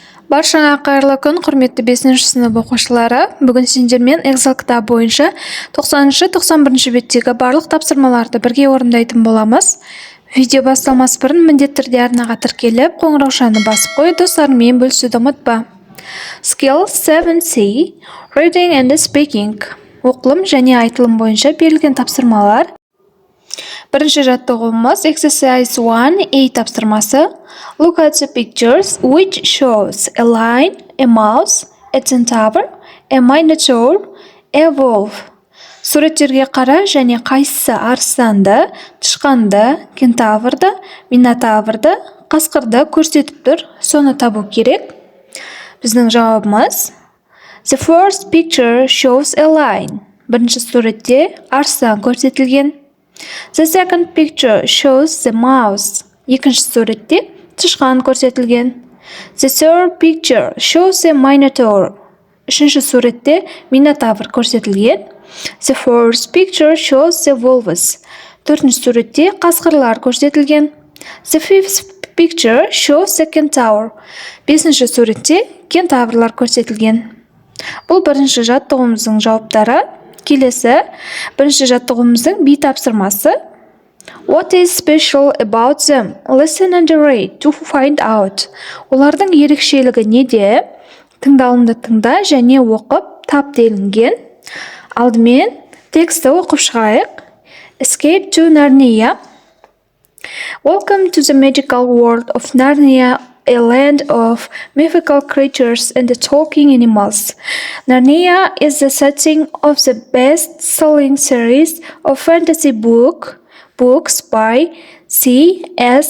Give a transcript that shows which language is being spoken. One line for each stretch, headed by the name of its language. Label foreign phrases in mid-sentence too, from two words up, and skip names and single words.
Kazakh: Баршаңа қайырлы күн, құрметті 5-ші сынып оқушылары. Бүгін сендермен Excel кітабы бойынша 90-91 беттегі барлық тапсырмаларды бірге орындайтын боламыз. Видео басталмас бұрын міндетті түрде арнаға тіркеліп, қоңыраушаны басып қой, достарыңмен бөлісуді ұмытпа.
English: Skill 7C, Reading and Speaking.
Kazakh: Оқылым және айтылым бойынша берілген тапсырмалар. Бірінші жаттығуымыз Exercise 1A тапсырмасы.
English: Look at the pictures which shows a lion, a mouse, a centaur, a minotaur, a wolf.
Kazakh: Суреттерге қара және қайсысы арыстанды, тышқанды, кентаврды, минотаврды, қасқырды көрсетіп тұр, соны табу керек. Біздің жауабымыз
English: The first picture shows a lion.
Kazakh: Бірінші суретте арыстан көрсетілген.
English: The second picture shows the mouse.
Kazakh: Екінші суретте тышқан көрсетілген.
English: The third picture shows a minotaur.
Kazakh: Үшінші суретте минотавр көрсетілген.
English: The fourth picture shows the wolves.
Kazakh: Төртінші суретте қасқырлар көрсетілген.
English: The fifth picture shows the centaur.
Kazakh: Бесінші суретте кентаврлар көрсетілген. Бұл бірінші жаттығуымыздың жауаптары. Келесі, бірінші жаттығуымыздың B тапсырмасы.
English: What is special about them? Listen and read to find out.
Kazakh: Олардың ерекшелігі неде? Тыңдалымды тыңда және оқып тап делінген. Алдымен тексті оқып шығайық.
English: Escape to Narnia. Welcome to the magical world of Narnia, a land of mythical creatures and talking animals. Narnia is the setting of the best-selling series of fantasy books by C.S.